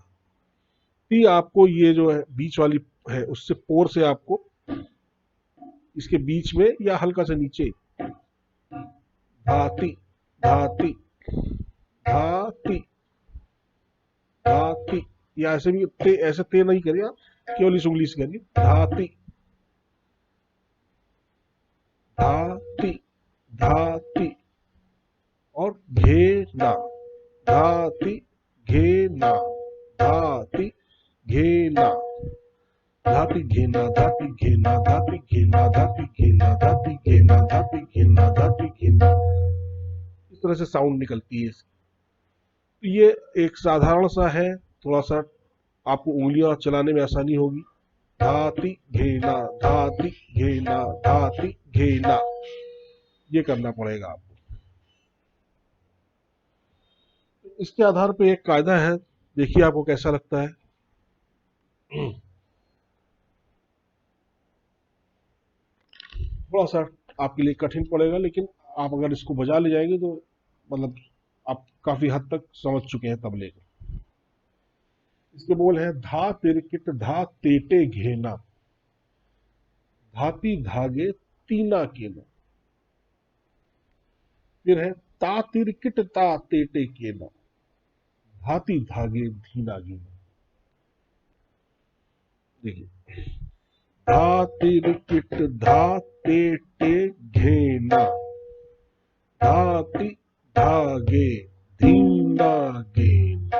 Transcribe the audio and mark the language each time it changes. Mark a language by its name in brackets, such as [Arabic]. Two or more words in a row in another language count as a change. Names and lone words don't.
[Hindi] ती आपको ये जो है बीच वाली है, उससे पोर से आपको इसके बीच में या हल्का से नीचे, धाती, धाती, धाती, धाती। या ऐसे भी ऐसे ते नहीं करिए आप, केवल इस उंगली से करिए। धाती, धाती, धाती। और घेना, धाती, घेना, धाती, घेना, धाती घेना धाती घेना धाती घेना धाती घेना धाती घेना धाती घेना धाती घेना, इस तरह से साउंड निकलती है। तो ये एक साधारण सा है, थोड़ा सा आपको उंगलियां चलाने में आसानी होगी। धाती घेना धाती घेना धाती घेना, ये करना पड़ेगा आपको। इसके आधार पे एक कायदा है, देखिए आपको कैसा लगता है। थोड़ा सा आपके लिए कठिन पड़ेगा, लेकिन आप अगर इसको बजा ले जाएंगे तो मतलब आप काफी हद तक समझ चुके हैं तबले को। इसके बोल है धा तिरकिट धा तेटे घेना, धाती धागे तीना केना। फिर है ता तिरकिट ता तेटे केना, धाती धागे धीना गेना। देखिए, धा तिरकिट धा तेटे घेना, धाती धागे धीना गेना।